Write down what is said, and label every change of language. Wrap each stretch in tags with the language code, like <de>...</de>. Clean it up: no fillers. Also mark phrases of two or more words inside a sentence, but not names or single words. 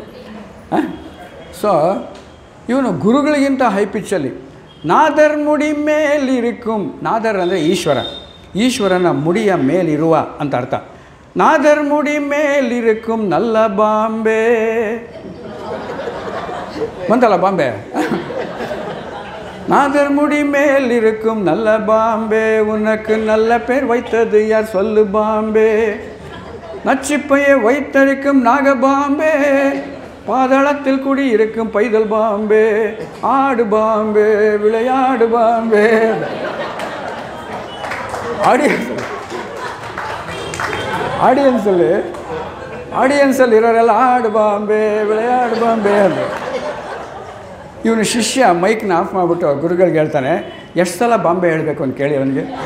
<kn>ಸೊ ಇವನು ಗುರುಗಳಿಗಿಂತ ಹೈ ಪಿಚ್ಚಲ್ಲಿ</kn> <ta>நாதர் முடி மேலிருக்கும்,</ta> <kn>ನಾದರ್ ಅಂದರೆ ಈಶ್ವರನ ಮುಡಿಯ ಮೇಲಿರುವ ಅಂತ ಅರ್ಥ.</kn> <ta>நாதர் முடி மேலிருக்கும் நல்ல பாம்பே</ta> <kn>ಬಂತಲ್ಲ ಬಾಂಬೆ.</kn> <ta>நாதர் முடி மேல் இருக்கும் நல்ல பாம்பே, உனக்கு நல்ல பேர் வைத்தது யார் சொல்லு பாம்பே, நச்சிப்பையை வைத்தடிக்கும் நாகபாம்பே, பாதாளத்தில் குடி இருக்கும் பைதல் பாம்பே, ஆடு பாம்பே விளையாடு பாம்பே.</ta> <kn>ಆಡಿಯನ್ಸಲ್ಲಿ ಇರೋರೆಲ್ಲ</kn> <ta>ஆடு பாம்பே விளையாடு பாம்பே</ta> <kn>ಅಂತ. ಇವನು ಶಿಷ್ಯ ಮೈಕ್ನ ಆಫ್ ಮಾಡಿಬಿಟ್ಟು ಗುರುಗಳಿಗೆ ಹೇಳ್ತಾನೆ, ಎಷ್ಟು ಸಲ ಬಾಂಬೆ ಹೇಳಬೇಕು ಅಂತ ಕೇಳಿ ಅವನಿಗೆ.</kn>